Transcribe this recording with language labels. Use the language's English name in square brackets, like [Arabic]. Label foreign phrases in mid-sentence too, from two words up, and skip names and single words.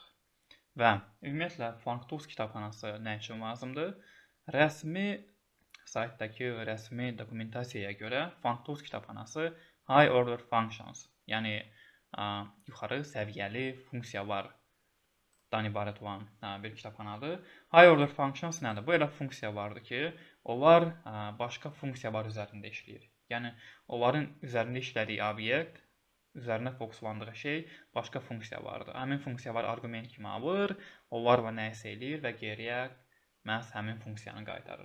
[Azerbaijani] Və ümumiyyətlə FuncTools kitabxanası nə üçün lazımdır? Rəsmi saytdakı rəsmi dokumentasiyaya görə FuncTools kitabxanası [English] High Order Functions, [Azerbaijani] yəni yuxarı səviyyəli funksiyalar dan ibarət olan bir kitabxanadır. [English] High order functions nədir? [Azerbaijani] Bu elə funksiya vardır ki, onlar başqa funksiyalar üzərində işləyir. Yəni onların üzərində işlədiyi obyekt, üzərinə fokuslandığı şey başqa funksiya vardır. Həmin funksiyalar arqument kimi alır, onlarla nəyisə eləyir və geriyə məhz həmin funksiyanı qaytarır.